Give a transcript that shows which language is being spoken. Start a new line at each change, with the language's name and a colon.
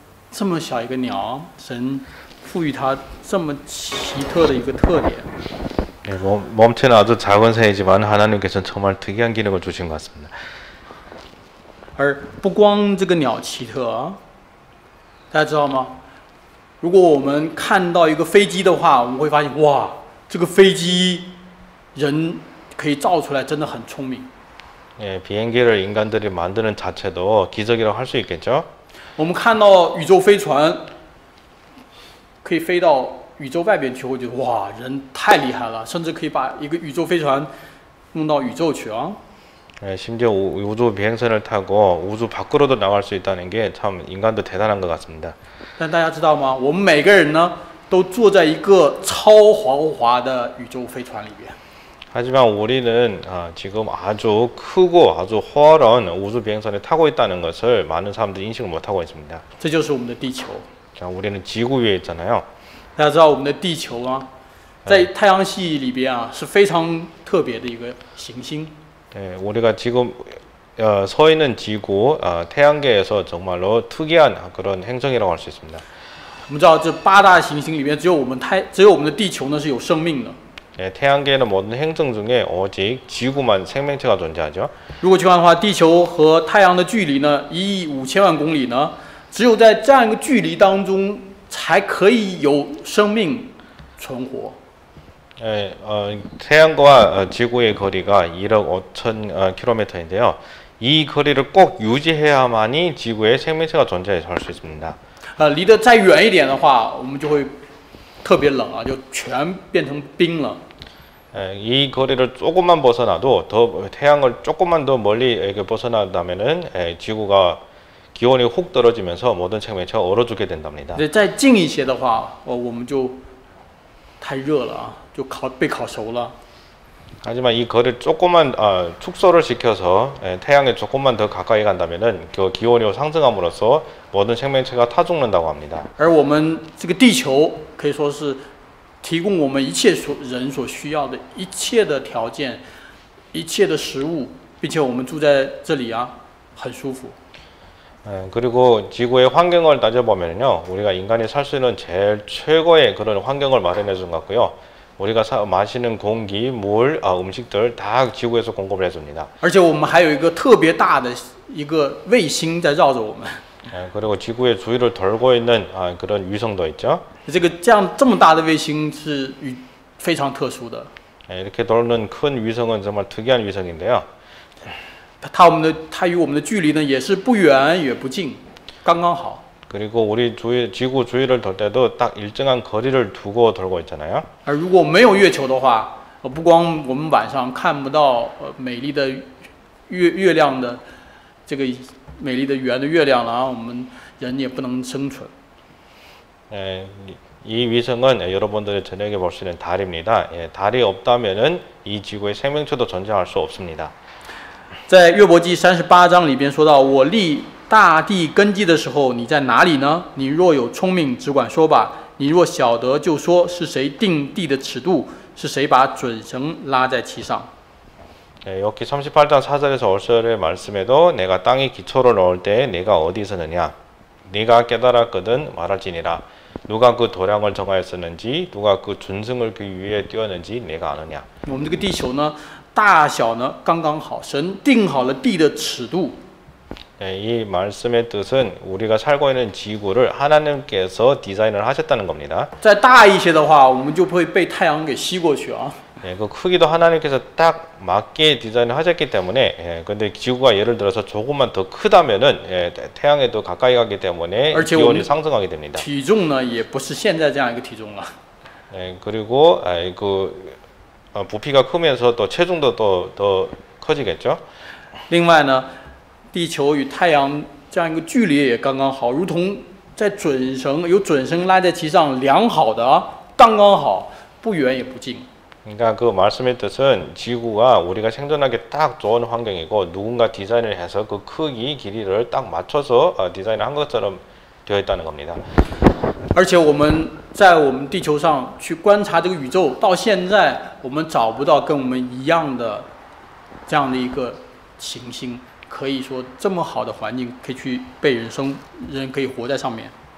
Chinese: 这么小一个鸟，神赋予它这么奇特的一个特点。
Korean: 예, 몸체는 아주 작은 새이지만 하나님께서는 정말 특이한 기능을 주신 것 같습니다.
Chinese: 而不光这个鸟奇特啊，大家知道吗？如果我们看到一个飞机的话，我们会发现，哇，这个飞机人可以造出来，真的很聪明。
Korean: 예, 비행기를 인간들이 만드는 자체도 기적이라고 할 수 있겠죠.
Chinese: 我们看到宇宙飞船可以飞到宇宙外边去，会觉得哇，人太厉害了，甚至可以把一个宇宙飞船弄到宇宙去啊。
Korean: 예, 심지어 우주 비행선을 타고 우주 밖으로도 나갈 수 있다는 게 참 인간도 대단한 것 같습니다.
Chinese: 但大家知道吗？我们每个人呢，都坐在一个超豪华的宇宙飞船里边。
Korean: 하지만 우리는 지금 아주 크고 아주 호화로운 우주 비행선을 타고 있다는 것을 많은 사람들이 인식을 못하고 있습니다.
Chinese: 这就是我们的地球。
Korean: 자, 우리는 지구 위에 있잖아요.
Chinese: 大家知道我们的地球啊，在太阳系里边啊是非常特别的一个行星。
Korean: 예, 우리가 지금 서 있는 지구 태양계에서 정말로 특이한 그런 행성이라고 할 수 있습니다.
Chinese: 我们知道这8大行星里面，只有我们的地球呢是有生命的。
Korean: 예, 태양계에는 모든 행성 중에 오직 지구만 생명체가 존재하죠.
Chinese: 如果去看的话，地球和太阳的距离呢1亿5千万公里呢，只有在这样一个距离当中，才可以有生命存活。
Korean: 예, 태양과 지구의 거리가 1억 5천 킬로미터인데요. 이 거리를 꼭 유지해야만이 지구에 생명체가 존재해서 할 수 있습니다.
Chinese: 离得再远一点的话，我们就会特别冷啊，就全变成冰了。
Korean: 이 거리를 조금만 벗어나도 더 태양을 조금만 더 멀리 이렇게 벗어난다면은 지구가 기온이 훅 떨어지면서 모든 생명체가 얼어 죽게 된답니다.
Chinese: 再近一些的话，我们就太热了啊，就被烤熟了。
Korean: 하지만 이 거리를 조금만 축소를 시켜서 태양에 조금만 더 가까이 간다면은 그 기온이 상승함으로써 모든 생명체가 타 죽는다고 합니다.
Chinese: 而我们这个地球可以说是提供我们一切人所需要的一切的条件、一切的食物，并且我们住在这里啊，很舒服。
Korean: 그리고 지구의 환경을 따져보면요, 우리가 인간이 살 수 있는 제일 최고의 그런 환경을 마련해 준 것 같고요. 우리가 마시는 공기, 물, 음식들 다 지구에서 공급을 해줍니다.
Chinese: 而且我们还有一个特别大的一个卫星在绕着我们。
Korean: 그리고 지구의 주위를 돌고 있는 그런 위성도 있죠.
Chinese: 这么大的卫星是非常特殊的。
Korean: 이렇게 돌는 큰 위성은 정말 특이한 위성인데요.
Chinese: 它与我们的距离呢也是不远也不近，刚刚好。
Korean: 그리고 우리 지구 주위를 돌 때도 딱 일정한 거리를 두고 돌고 있잖아요.
Chinese: 而如果没有月球的话，不光我们晚上看不到美丽的月亮的这个美丽的圆的月亮了啊，我们人也不能生存。
Korean: 이 위성은 여러분들이 저녁에 볼 수 있는 달입니다. 달이 없다면은 이 지구의 생명체도 존재할 수 없습니다.
Chinese: 在约伯记38章里边说到：“我立大地根基的时候，你在哪里呢？你若有聪明，只管说吧；你若晓得，就说是谁定地的尺度，是谁把准绳拉在其上。”
Korean: 여기 38장 4절에서 5절의 말씀에도 내가 땅에 기초를 놓을 때 내가 어디 있었느냐? 네가 깨달았거든 말할지니라. 누가 그 도량을 정하였었는지 누가 그 준승을 그 위에 띄웠는지 내가 아느냐?
Chinese: 我们这个地球呢，大小呢刚刚好，神定好了地的尺度。
Korean: 이 말씀의 뜻은 우리가 살고 있는 지구를 하나님께서 디자인을 하셨다는 겁니다.
Chinese: 再大一些的话，我们就会被太阳给吸过去啊。
Korean: 그 크기도 하나님께서 딱 맞게 디자인을 하셨기 때문에 근데 지구가 예를 들어서 조금만 더 크다면은 태양에도 가까이 가기 때문에 기온이 상승하게 됩니다.
Chinese: 体重呢也不是现在这样一个体重了。
Korean: 그리고 그 부피가 크면서 또 체중도 더 커지겠죠.
Chinese: 另外呢，地球与太阳这样一个距离也刚刚好，如同在有准绳拉在其上量好的啊，刚刚好，不远也不近。
Korean: 그러니까 그 말씀의 뜻은 지구가 우리가 생존하기 딱 좋은 환경이고 누군가 디자인을 해서 그 크기, 길이를 딱 맞춰서 디자인을 한 것처럼 되어 있다는 겁니다.
Chinese: 而且我们在我们地球上去观察这个宇宙，到现在我们找不到跟我们一样的这样的一个行星，可以说这么好的环境可以去被人可以活在上面。